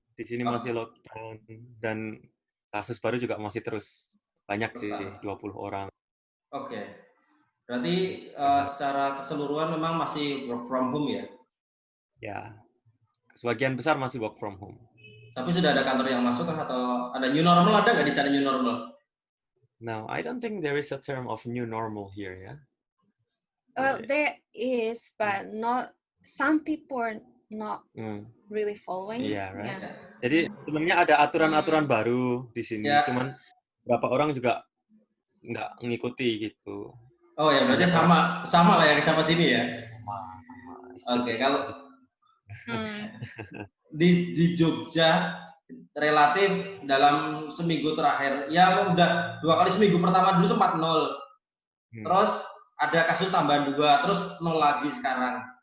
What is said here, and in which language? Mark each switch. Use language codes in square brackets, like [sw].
[id] Di sini masih lockdown dan kasus baru juga masih terus banyak sih, 20 orang. Oke. Berarti secara keseluruhan memang masih work from home ya? Ya, sebagian besar masih work from home. Tapi sudah ada kantor yang masuk atau ada new normal, ada nggak di sana new normal? [en] No, I don't think there is a term of new normal here, ya. Well, there is, but not some people are not really following. Iya, right. Yeah. [id] Jadi sebenarnya ada aturan-aturan baru di sini, Ya. cuman beberapa orang juga nggak ngikuti gitu. Oh ya, berarti sama lah ya sama sini ya. Oke, kalau di Jogja relatif dalam seminggu terakhir, ya udah 2 kali seminggu pertama dulu sempat 0, terus ada kasus tambahan 2, terus 0 lagi sekarang.